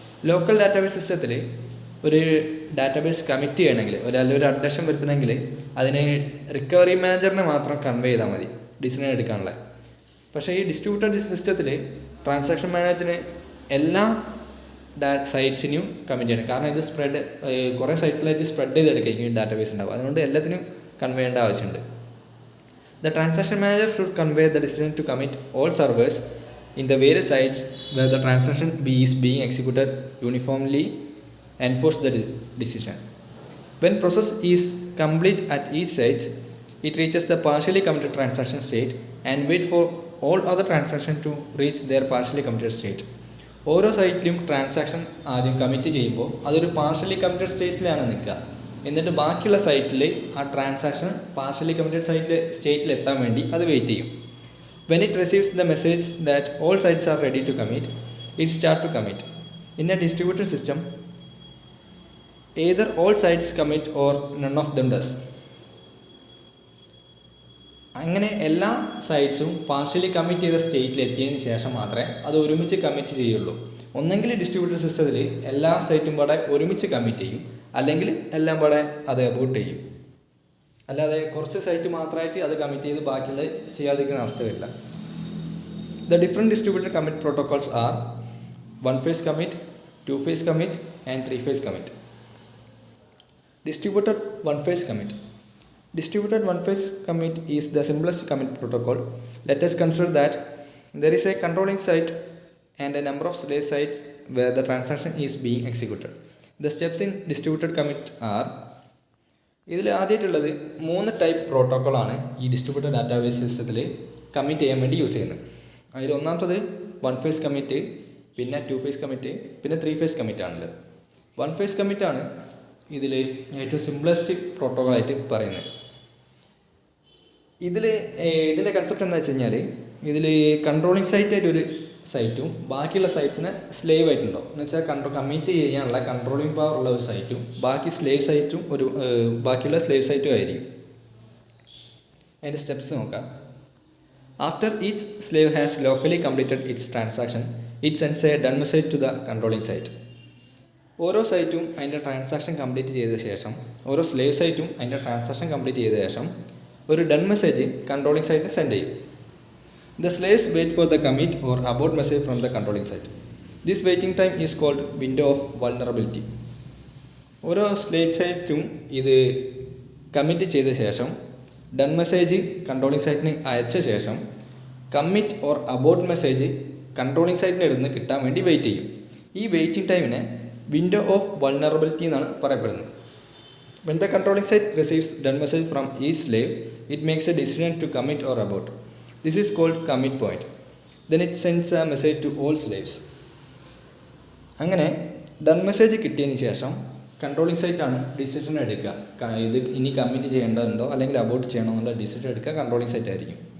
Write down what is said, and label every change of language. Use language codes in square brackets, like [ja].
[ml] Local database സിസ്റ്റത്തിൽ ഒരു database commit ചെയ്യണമെങ്കിൽ ഒരു അപ്ഡേഷൻ വരുത്തണമെങ്കിൽ അതിന് റിക്കവറി മാനേജറിനെ മാത്രം കൺവേ ചെയ്താൽ മതി ഡിസിഷൻ എടുക്കാനുള്ള. പക്ഷേ ഈ ഡിസ്ട്രിബ്യൂട്ടഡ് സിസ്റ്റത്തിൽ ട്രാൻസാക്ഷൻ മാനേജറിന് എല്ലാ സൈറ്റ്സിനും കമ്മിറ്റ് ചെയ്യണം. കാരണം ഇത് കുറേ സൈറ്റിലായിട്ട് സ്പ്രെഡ് ചെയ്തെടുക്കുക ഈ ഡാറ്റാബേസ് ഉണ്ടാവും. അതുകൊണ്ട് എല്ലാത്തിനും കൺവേ ചെയ്യേണ്ട ആവശ്യമുണ്ട്. [en] The transaction manager should convey the decision to commit all servers in the various sites where the transaction is being executed uniformly enforce the decision. When process is complete at each site, it reaches the partially committed transaction state and wait for all other transactions to reach their partially committed state. [ml] ഓരോ സൈറ്റിലും transaction ആദ്യം commit ചെയ്യുമ്പോൾ അതൊരു partially committed സ്റ്റേറ്റിലാണ് നിൽക്കുക. എന്നിട്ട് ബാക്കിയുള്ള സൈറ്റിൽ ആ transaction partially committed സ്റ്റേറ്റിൽ എത്താൻ വേണ്ടി അത് വെയിറ്റ് ചെയ്യും. [en] When it receives the message that all sites are ready to commit, it starts to commit. In a distributed system, either all sites commit or none of them does. [ml] അങ്ങനെ എല്ലാ സൈറ്റ്സും partially commit ചെയ്ത സ്റ്റേറ്റിൽ എത്തിയതിന് ശേഷം മാത്രമേ അത് ഒരുമിച്ച് commit ചെയ്യുള്ളൂ. ഒന്നെങ്കിൽ ഡിസ്ട്രിബ്യൂട്ടഡ് സിസ്റ്റത്തിൽ എല്ലാ സൈറ്റും പാടെ ഒരുമിച്ച് കമ്മിറ്റ് ചെയ്യും, അല്ലെങ്കിൽ എല്ലാം പാടെ അത് അബോട്ട് ചെയ്യും. അല്ലാതെ കുറച്ച് സൈറ്റ് മാത്രമായിട്ട് അത് കമ്മിറ്റ് ചെയ്ത് ബാക്കിയുള്ളത് ചെയ്യാതിരിക്കുന്ന അവസ്ഥ വരില്ല. [en] The different distributed commit protocols are 1-phase commit, 2-phase commit and 3-phase commit. Distributed 1-phase commit. Distributed 1-phase commit is the simplest commit protocol. Let us consider that there is a controlling site and a number of slave sites where the transaction is being executed. The steps in distributed commit are [ml] ഇതിൽ ആദ്യമായിട്ടുള്ളത് 3 type പ്രോട്ടോക്കോളാണ് ഈ distributed database സിസ്റ്റത്തിൽ commit ചെയ്യാൻ വേണ്ടി use ചെയ്യുന്നത്. അതിൽ ഒന്നാമത്തത് 1-phase commit, പിന്നെ 2-phase commit, പിന്നെ 3-phase കമ്മിറ്റ് ആണുള്ളത്. 1-phase കമ്മിറ്റാണ് ഇതിൽ ഏറ്റവും സിംപ്ലസ്റ്റ് പ്രോട്ടോക്കോളായിട്ട് പറയുന്നത്. ഇതിൻ്റെ കൺസെപ്റ്റ് എന്താ വെച്ച് കഴിഞ്ഞാൽ ഇതിൽ കൺട്രോളിങ് സൈറ്റായിട്ട് ഒരു സൈറ്റും ബാക്കിയുള്ള സൈറ്റ്സിന് സ്ലേവ് ആയിട്ടുണ്ടാവും. എന്ന് വെച്ചാൽ കമ്മിറ്റ് ചെയ്യാനുള്ള കൺട്രോളിങ് പവർ ഉള്ള ഒരു സൈറ്റും ബാക്കി സ്ലേവ് സൈറ്റും ബാക്കിയുള്ള സ്ലേവ് സൈറ്റും ആയിരിക്കും. അതിൻ്റെ സ്റ്റെപ്സ് നോക്കാം. [en] After each slave has locally completed its transaction it sends a done message to the controlling site. [ml] ഓരോ സൈറ്റും അതിൻ്റെ ട്രാൻസാക്ഷൻ കംപ്ലീറ്റ് ചെയ്ത ശേഷം ഓരോ സ്ലേവ് സൈറ്റും അതിൻ്റെ ട്രാൻസാക്ഷൻ കംപ്ലീറ്റ് ചെയ്ത ശേഷം ഒരു ഡൺ മെസ്സേജ് കൺട്രോളിങ് സൈറ്റിന് സെൻഡ് ചെയ്യും. [en] The slaves wait for the commit or abort message from the controlling site. This waiting time is called window of vulnerability. [ml] ഓരോ സ്ലേവ് സൈറ്റും ഇത് കമ്മിറ്റ് ചെയ്ത ശേഷം ഡൺ മെസ്സേജ് കൺട്രോളിങ് സൈറ്റിന് അയച്ച ശേഷം commit or Abbott message controlling സൈറ്റിന് ഇരുന്ന് കിട്ടാൻ വേണ്ടി wait ചെയ്യും. ഈ വെയിറ്റിംഗ് ടൈമിനെ വിൻഡോ ഓഫ് വൾനറബിലിറ്റി എന്നാണ് പറയപ്പെടുന്നത്. [en] When the controlling site receives done message from each slave, it makes a decision to commit or abort. This is called commit point. Then it sends a message to all slaves. [ml] അങ്ങനെ done message കിട്ടിയതിന് ശേഷം controlling സൈറ്റാണ് decision എടുക്കുക. ഇത് ഇനി commit ചെയ്യേണ്ടതുണ്ടോ അല്ലെങ്കിൽ Abbott ചെയ്യണോ എന്നുള്ള ഡിസിഷൻ എടുക്കുക കൺട്രോളിങ് സൈറ്റ് ആയിരിക്കും.